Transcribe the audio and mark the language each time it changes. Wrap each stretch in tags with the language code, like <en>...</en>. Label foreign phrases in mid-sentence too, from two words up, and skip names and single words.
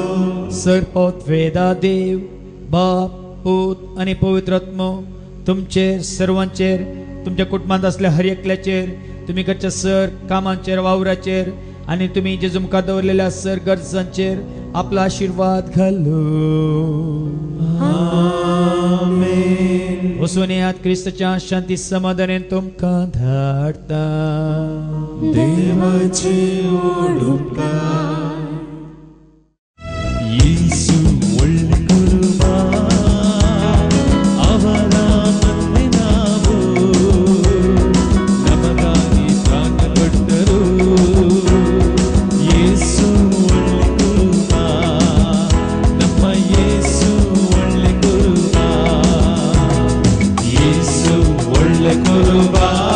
<kok>सर्पोत वेदा देव बाप पूत आनी पवित्र आत्मो तुमचेर सर्वांचेर तुमच्या कुटुंबांत असल्या हर एकल्याचेर तुम्ही करच्या सर कामांचेर वावराचेर आनी तुम्ही जेजू मुखार दवरलेल्या सर गरजांचेर आपला आशीर्वाद घालो आमेन वचून येयात क्रिस्ताच्या शांती समाधानान तुमकां धाडटा देवाचे उपकार</kok> <kn>येसू ಒಳ್ಳೆ ಕುರುಬಾ ಅವರ ಮಂದೆ ನಾವು ನಮಗಾಗಿ ಪ್ರಾಣ ಕೊಟ್ಟರು ಯೇಸು ಒಳ್ಳೆ ಕುರುಬಾ ನಮ್ಮ ಯೇಸು ಒಳ್ಳೆ ಕುರುಬಾ ಯೇಸು ಒಳ್ಳೆ ಕುರುಬಾ</kn>